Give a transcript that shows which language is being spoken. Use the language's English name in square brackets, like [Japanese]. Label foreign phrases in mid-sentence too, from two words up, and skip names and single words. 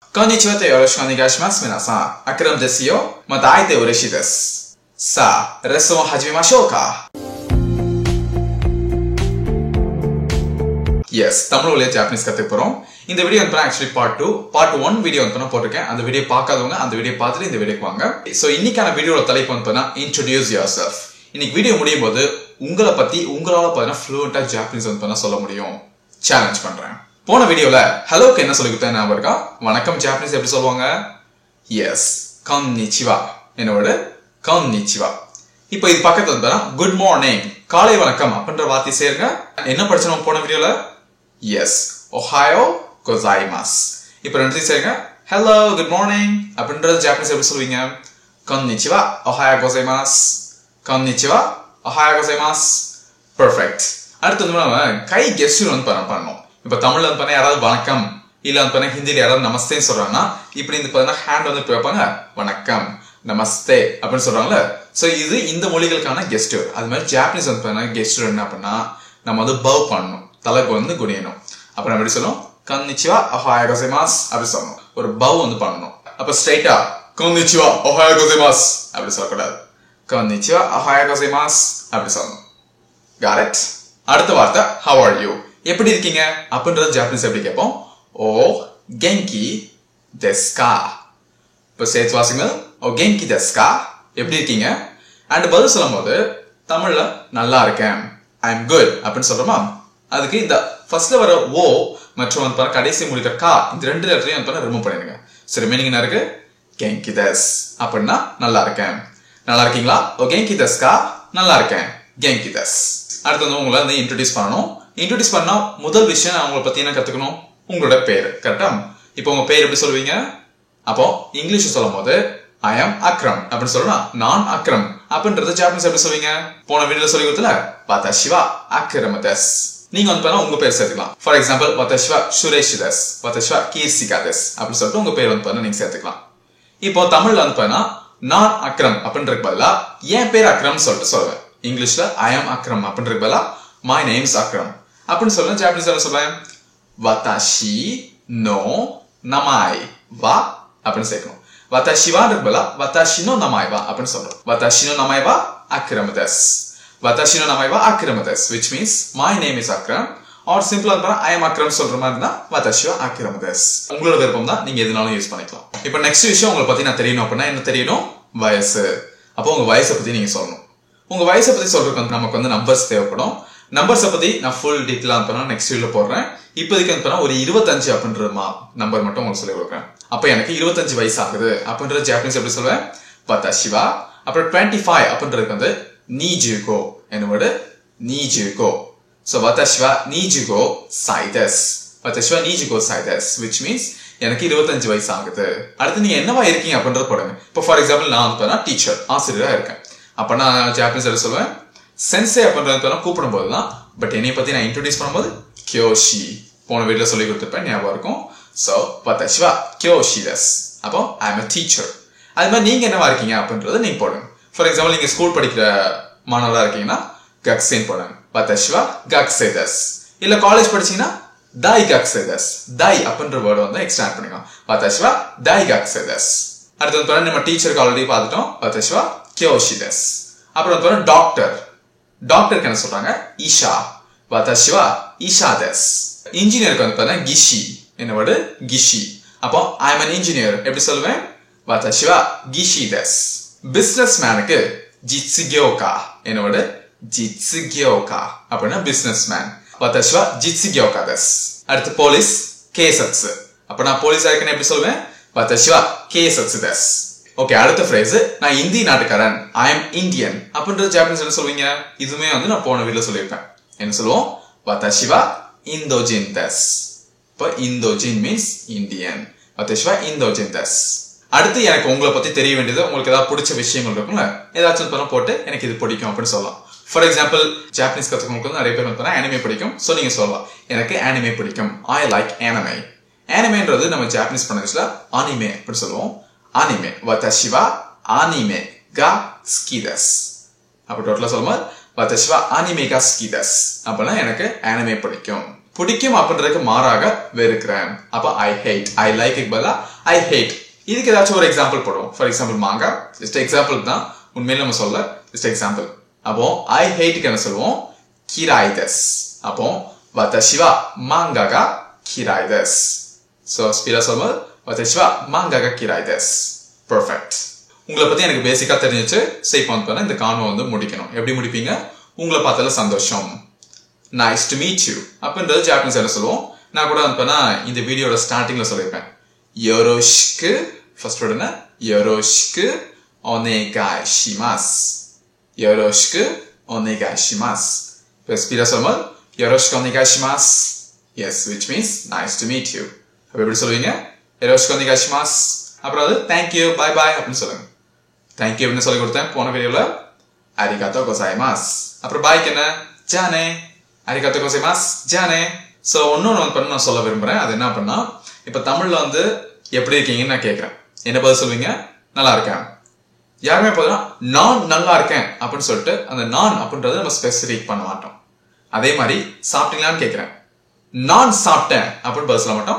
[Japanese] こんにちはとよろしくお願いします。皆さん、アクラムですよ。また会えて嬉しいです。さあ、レッスンを始めましょうか。Yes, [Tamil] தமிழ் வழியா ஜாப்பனீஸ் கத்துக்க போறோம். இந்த வீடியோ வந்து [English] actually part 2, part 1 [Tamil] வீடியோ வந்து நான் போட்டுருக்கேன். அந்த வீடியோ பார்க்காதவங்க அந்த வீடியோ பார்த்துட்டு இந்த வீடியோக்கு வாங்க. சோ இன்னைக்கான வீடியோட தலைப்பு வந்து [English] introduce yourself. [Tamil] இன்னைக்கு வீடியோ முடியும் போது உங்களை பத்தி உங்களால பார்த்தா fluent-ஆ ஜாப்பனீஸ் வந்து சொல்ல முடியும். சேலஞ்ச் பண்றேன். போன வீடியோல ஹலோக்கு என்ன சொல்லி கொடுத்தேன் ஞாபகம் இருக்கா? வணக்கம் ஜாப்பனீஸ் எப்படி சொல்லுவாங்க? எஸ், konnichiwa. என்னோட konnichiwa. இப்போ இது பக்கத்துல வந்து [English] good morning, [Tamil] காலை வணக்கம் அப்படின்ற வார்த்தை சேருங்க. என்ன படிச்சோம் போன வீடியோல? எஸ், [Japanese] おはようございます. [Tamil] இப்போ ரெண்டு சேருங்க. [English] hello, good morning [Tamil] அப்படின்றது ஜாப்பனீஸ் எப்படி சொல்வீங்க? [Japanese] こんにちは、おはようございます。こんにちは、おはようございます. [Tamil] பெர்ஃபெக்ட். அடுத்து வந்து நம்ம கை கெஸ்டர் வந்து பண்ணணும். இப்ப தமிழ்ல வந்து பண்ண யாராவது வணக்கம் இல்ல வந்து பண்ண ஹிந்தில யாராவது நமஸ்தேன்னு சொல்றாங்கன்னா இப்படி இந்த பார்த்தா ஹேண்ட் வந்து வைப்பாங்க, வணக்கம் நமஸ்தே அப்படின்னு சொல்றாங்கல்ல. சோ இது இந்த மொழிகளுக்கான கெஸ்டர். அது மாதிரி ஜாப்பனீஸ் வந்து பண்ண கெஸ்டர் என்ன அப்படின்னா நம்ம வந்து பவ் பண்ணணும், தலைக்கு வந்து குனியணும். அப்புறம் எப்படி சொல்லணும்? [Japanese] こんにちは、おはようございます [Tamil] அப்படி சொல்லணும். ஒரு பவ் வந்து பண்ணணும். அப்ப ஸ்ட்ரைட்டா [Japanese] こんにちは、おはようございます [Tamil] அப்படி சொல்லக்கூடாது. [Japanese] こんにちは、おはようございます [Tamil] அப்படி சொல்லணும். [English] Got it? [Tamil] அடுத்த வார்த்தை [English] how are you? [Tamil] எப்படி இருக்கீங்க அப்படின்றது ஜாப்பனீஸ் எப்படி கேட்போம்? [Japanese] お元気ですか. [Tamil] இப்போ சேர்த்து வாசிங்க. [Japanese] お元気ですか, [Tamil] எப்படி இருக்கீங்க? அண்ட் பதில் சொல்லும்போது தமிழ்ல நல்லா இருக்கேன், [English] I am good [Tamil] அப்படின்னு சொல்றோமா? அதுக்கு இந்த ஃபர்ஸ்ட்ல வர ஓ மற்றும் வந்து கடைசி முடிக்கிற கா இந்த ரெண்டு இடத்துலயும் வந்து ரிமூவ் பண்ணிடுங்க. சரி, மீனிங் என்ன இருக்கு? [Japanese] 元気です [Tamil] அப்படின்னா நல்லா இருக்கேன். நல்லா இருக்கீங்களா? [Japanese] お元気ですか, [Tamil] நல்லா இருக்கேன், [Japanese] 元気です. [Tamil] அடுத்து வந்து உங்களை வந்து இன்ட்ரோடியூஸ் பண்ணணும். இன்ட்ரோடியூஸ் பண்ணா முதல் விஷயம் அவங்களை பத்தி என்ன கத்துக்கணும்? உங்களோட பேர். கரெக்டா? இப்போ உங்க பேர் எப்படி சொல்லுவீங்க? அப்போ இங்கிலீஷ் சொல்லும் போது [English] I am [Tamil] அக்ரம் அப்படின்னு சொல்லணும். நான் அக்ரம் அப்படின்றது ஜாப்பனீஸ் எப்படி சொல்லுவீங்க? போன வீடியோல சொல்லி கொடுத்தல [Japanese] 私はアクラマです. [Tamil] நீங்க வந்து உங்க பேர் சேர்த்துக்கலாம். [English] for example [Japanese] 私はスレシュです、私はキルシカです [Tamil] அப்படி சொல்லிட்டு உங்க பேர் வந்து நீங்க சேர்த்துக்கலாம். இப்போ தமிழ்ல வந்து நான் அக்ரம் அப்படின்றதுக்கு பதிலா என் பேர் அக்ரம் சொல்லிட்டு சொல்லுவேன். இங்கிலீஷ்ல [English] I am [Tamil] அக்ரம் அப்படின்றதுக்கு பதிலா [English] my name is [Tamil] அக்ரம் அப்படின்னு சொல்ல ஜாப்பனீஸ்ல சொல்றேன் [Japanese] 私のなまいは [Tamil] அப்படின்னு சேர்க்கணும். [Japanese] 私は [Tamil] பதிலா [Japanese] 私のなまいは [Tamil] அப்படின்னு சொல்றோம். [Japanese] 私のなまいはアクラマです、私のなまいはアクラマです, watashi no namai wa akrama desu, [English] which means my name is akram or simple ஆ I am akram [Tamil] சொல்ற மாதிரி இருந்தா [Japanese] 私はアクラマです. [Tamil] உங்களோட விருப்பம் தான், நீங்க எதுனாலும் யூஸ் பண்ணிக்கலாம். இப்போ நெக்ஸ்ட் விஷயம் உங்களை பத்தி நான் தெரியணும் அப்படின்னா என்ன தெரியணும்? வயசு. அப்போ உங்க வயசை பத்தி நீங்க சொல்லணும். உங்க வயசை பத்தி சொல்றதுக்கு நமக்கு வந்து நம்பர்ஸ் தேவைப்படும். நம்பர்ஸை பத்தி நான் ஃபுல் டீட்டெயிலா நெக்ஸ்ட் வீடியோல போடுறேன். இப்போதைக்கு வந்து ஒரு 25 அப்படின்ற நம்பர் மட்டும் உங்களுக்கு சொல்லி கொடுக்குறேன். அப்ப எனக்கு 25 வயசு ஆகுது அப்படின்றது ஜாப்பனீஸ் எப்படி சொல்லுவேன்? [Japanese] 私は. [Tamil] அப்புறம் 25 அப்படின்றதுக்கு வந்து nijugo. என்ன வேர்டு? nijugo. [Japanese] So 私は二十五歳です. 私は二十五歳です, [English] which means [Tamil] எனக்கு 25 வயசு ஆகுது. அடுத்து நீங்க என்னவா இருக்கீங்க அப்படின்றது போடுங்க. இப்போ [English] for example [Tamil] நான் வந்து டீச்சர், ஆசிரியரா இருக்கேன். அப்ப நான் ஜாப்பனீஸ் எப்படி சொல்லுவேன்? சென்சே அப்படின்றது கூப்பிடும் போதுதான். பட் என்னை பத்தி நான் இன்ட்ரோடியூஸ் பண்ணும்போது கியோஷி. போன வீடியோல சொல்லி கொடுத்துருப்பேன், ஞாபகம் இருக்கும். [Japanese] சோ 私は教師です. [English] அப்போ I am a teacher. [Tamil] அது மாதிரி நீங்க என்னவா இருக்கீங்க அப்படின்றத நீங்க போடுங்க. [English] for example [Tamil] நீங்க ஸ்கூல் படிக்கிற மாணவரா இருக்கீங்கன்னா gakusei போடுங்க. [Japanese] 私は学生です. [Tamil] இல்ல காலேஜ் படிச்சீங்கன்னா [Japanese] 大学生です. [Tamil] dai அப்படின்ற வேர்ட் வந்து எக்ஸ்ட்ராக்ட் பண்ணிக்கலாம். [Japanese] 私は大学生です. [Tamil] அடுத்து வந்து நம்ம டீச்சருக்கு ஆல்ரெடி பார்த்துட்டோம். [Japanese] 私は教師です. [Tamil] அப்புறம் வந்து டாக்டர். டாக்டருக்கு என்ன சொல்றாங்க? ஈஷா. [Japanese] 私は医者です. [Tamil] இன்ஜினியருக்கு வந்து gishi. என்ன வேர்டு? gishi. அப்போ [English] I am an engineer [Tamil] எப்படி சொல்லுவேன்? [Japanese] 私は技師です. [Tamil] பிசினஸ் மேனுக்கு jitsugyoka. என்ன வேர்டு? jitsugyoka அப்படின்னா [English] business man. [Japanese] 私は実業家です. [Tamil] அடுத்து போலீஸ் கேசட்சு. அப்ப நான் போலீஸா இருக்கேன்னு எப்படி சொல்லுவேன்? [Japanese] 私は警察です. [Tamil] ஓகே, அடுத்த ஃப்ரேஸ் நான் இந்திய நாட்டுக்காரன், [English] I am Indian [Tamil] அப்படின்றது ஜாப்பனீஸ் என்ன சொல்வீங்க? இதுமே வந்து நான் போன வீடியோல சொல்லியிருப்பேன். என்ன சொல்லுவோம்? [Japanese] 私はインド人です. [Tamil] இப்போ இந்தோஜின் மீன்ஸ் இந்தியன். [Japanese] 私はインド人です. [Tamil] அடுத்து எனக்கு உங்களை பத்தி தெரிய வேண்டியது, உங்களுக்கு ஏதாவது பிடிச்ச விஷயங்கள் இருக்கும்ல, ஏதாச்சும் போட்டு எனக்கு இது பிடிக்கும் அப்படின்னு சொல்லலாம். [English] for example [Tamil] ஜாப்பனீஸ் கத்துக்கவங்களுக்கு நிறைய பேர் வந்து அனிமே பிடிக்கும். சோ நீங்க சொல்லலாம் எனக்கு அனிமே பிடிக்கும், [English] I like anime. [Tamil] அனிமேன்றது நம்ம ஜாப்பனீஸ் ப்ரொனன்ஸ்ல அனிமே அப்படி சொல்லுவோம். [Japanese] அனிமே 私はアニメが好きです. [Tamil] அப்ப டோட்டலா சொல்லும்போது [Japanese] 私はアニメが好きです. [Tamil] அப்பனா எனக்கு anime பிடிக்கும். பிடிக்கும் அப்படின்றதுக்கு மாறாக வெறுக்கிறேன். [English] அப்ப I hate. I like க்கு பதிலா I hate. [Tamil] இதுக்கு ஏதாச்சும் ஒரு எக்ஸாம்பிள் போடுவோம். [English] for example [Tamil] மாங்கா. [English] just example [Tamil] தான். உண்மையில நம்ம சொல்ல [English] just example. [Tamil] அப்போ [English] I hate [Tamil] க்கு என்ன சொல்லுவோம்? [Japanese] 嫌いです. அப்போ 私は漫画が嫌いです. So ஸ்பீடா சொல்லும்போது 私は漫画が嫌いです. [English] Perfect. [Tamil] உங்களை பத்தி எனக்கு பேசிக்கா தெரிஞ்சிச்சு. சேஃப் பண்ண இந்த கான்வோ வந்து முடிக்கணும். எப்படி முடிப்பீங்க? உங்களை பார்த்ததுல சந்தோஷம். [English] Nice to meet you. [Tamil] அப்படின்றது ஜாப்பனீஸ் என்ன சொல்லுவோம்? நான் கூட வந்து இந்த வீடியோட ஸ்டார்டிங்ல சொல்லிருப்பேன். யோரோஷிக்கு ஃபர்ஸ்ட் வேர்ட் என்ன? [Japanese] よろしくお願いします. よろしくお願いします. [Tamil] இப்போ ஸ்பீடா சொல்லும்போது [Japanese] よろしくお願いします. [English] Yes, which means nice to meet you. [Tamil] அப்ப எப்படி சொல்லுவீங்க? [Japanese] よろしくお願いします. [Tamil] அப்புறம் அது [English] thank you, bye bye [Tamil] அப்படின்னு சொல்லுங்க. Thank you அப்படின்னு சொல்லி கொடுத்தேன் போன வீடியோல. [Japanese] ありがとうございます. [Tamil] அப்புறம் பாய்க்கு என்ன? ஜானே. [Japanese] ありがとうございます. ஜானே. [Tamil] சோ இன்னொன்னு வந்து நான் சொல்ல விரும்புறேன். அது என்ன அப்படின்னா, இப்ப தமிழ்ல வந்து எப்படி இருக்கீங்கன்னு நான் கேட்கிறேன். என்ன பதில் சொல்வீங்க? நல்லா இருக்கேன். யாருமே பார்த்தா நான் நல்லா இருக்கேன் அப்படின்னு சொல்லிட்டு அந்த நான் அப்படின்றத நம்ம ஸ்பெசிஃபிக் பண்ண மாட்டோம். அதே மாதிரி சாப்பிட்டீங்களான்னு கேட்கிறேன். நான் சாப்பிட்டேன் அப்படின்னு பதில் சொல்ல மாட்டோம்.